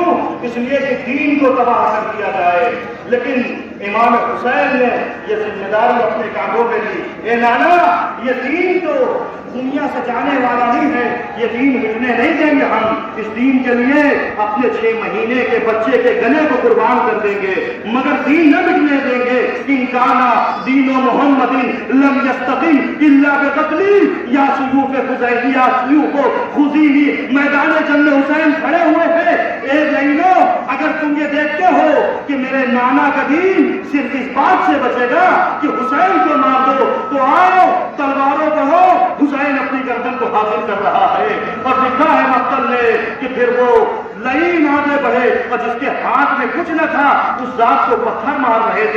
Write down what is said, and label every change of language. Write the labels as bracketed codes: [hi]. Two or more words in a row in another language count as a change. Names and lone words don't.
[ur] اس لیے کہ دین کو تباہ کر دیا جائے۔ لیکن امام حسین نے یہ ذمہ داری اپنے کاندھوں پہ لی۔ اے نانا، یہ دین تو دنیا سے جانے والا نہیں ہے، یہ دین مٹنے نہیں دیں گے، ہم اس دین کے لیے اپنے 6 مہینے کے بچے کے گلے کو قربان کر دیں گے، مگر دین نہ مٹنے دیں گے۔ [ar] ان کانا دین و محمد لم یستقم الا بقتلی یا سیوف خزیلی یا سیوف خزیلی۔ [ur] میدان جنگ حسین کھڑے ہوئے ہیں۔ اے لینو، اگر تم یہ دیکھتے ہو کہ میرے نانا کا دین صرف اس بات سے بچے گا کہ حسین کو مار دو، تو آؤ تلواروں کو ہو، حسین اپنی گردن کو حاصل کر رہا ہے۔ اور لکھا ہے مقتل نے کہ پھر وہ لئیم آگے بڑھے اور جس کے ہاتھ میں کچھ نہ تھا اس ذات کو پتھر مار رہے تھے۔